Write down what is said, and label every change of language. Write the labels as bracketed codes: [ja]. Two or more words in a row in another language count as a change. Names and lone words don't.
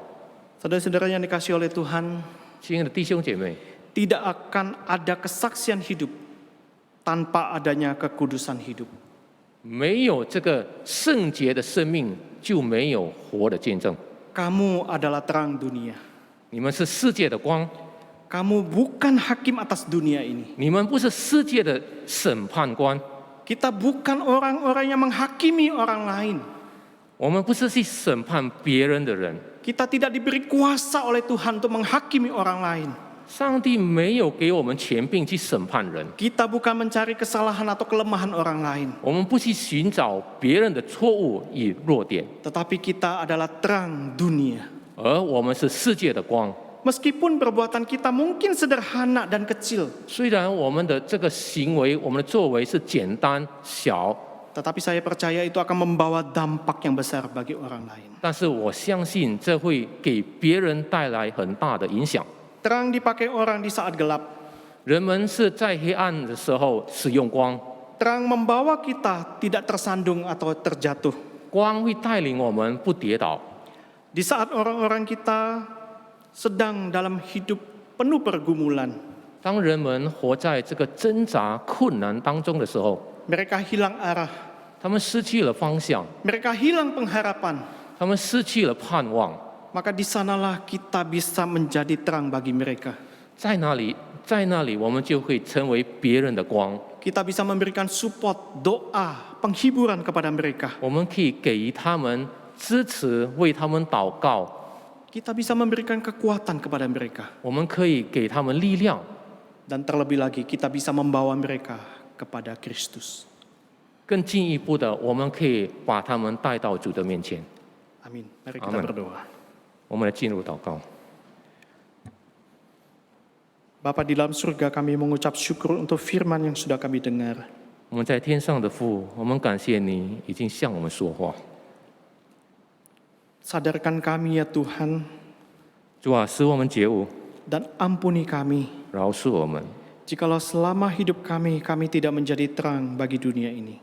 [id] Saudara-saudara yang dikasihi oleh Tuhan, [zh] 亲爱的弟兄姐妹， [id] tidak akan ada kesaksian hidup tanpa adanya kekudusan hidup. [zh] 没有这个圣洁的生命，就没有活的见证。 [id] Kamu adalah terang dunia. [zh] 你们是世界的光， [id] Kamu bukan hakim atas dunia ini. [zh] 你们不是世界的审判官， [id] Kita bukan orang-orang yang menghakimi orang lain. [zh] 我们不是去审判别人的人， [id] Kita tidak diberi kuasa oleh Tuhan untuk menghakimi orang lain. [zh] 上帝没有给我们权柄去审判人， [id] Kita bukan mencari kesalahan atau kelemahan orang lain, [zh] 我们不去寻找别人的错误与弱点， [id] tetapi kita adalah terang dunia. [zh] 而我们是世界的光。 [id] Meskipun perbuatan kita mungkin sederhana dan kecil, [zh] 虽然我们的这个行为、我们的作为是简单小， [id] tetapi saya percaya itu akan membawa dampak yang besar bagi orang lain. [zh] 但是我相信这会给别人带来很大的影响。 [id] Terang dipakai orang di saat gelap. [zh] 人们是在黑暗的时候使用光， [id] Terang membawa kita tidak tersandung atau terjatuh. [zh] 光会带领我们不跌倒。 [id] Di saat orang-orang kita sedang dalam hidup penuh pergumulan, [zh] 当人们活在这个挣扎困难当中的时候， [id] mereka hilang arah, [zh] 他们失去了方向， [id] mereka hilang pengharapan, [zh] 他们失去了盼望。 [id] maka di sanalah kita bisa menjadi terang bagi mereka. [zh] 在那里，我们就会成为别人的光。 [id] Kita bisa memberikan support, doa, penghiburan kepada mereka. [zh] 我们可以给予他们支持，为他们祷告。 [id] Kita bisa memberikan kekuatan kepada mereka. [zh] 我们可以给他们力量， [id] Dan terlebih lagi kita bisa membawa mereka kepada Kristus. [zh] 更进一步的，我们可以把他们带到主的面前。 [id] Amin. Mari kita Amin. berdoa. [zh] 我们来进入祷告。 [id] Bapa di dalam surga, kami mengucap syukur untuk firman yang sudah kami dengar. [zh] 我们在天上的父，我们感谢你已经向我们说话。 [id] Sadarkan kami ya Tuhan, [zh] 主啊，使我们觉悟， [id] dan ampuni kami [zh] 饶恕我们。 [id] jikalau selama hidup kami tidak menjadi terang bagi dunia ini.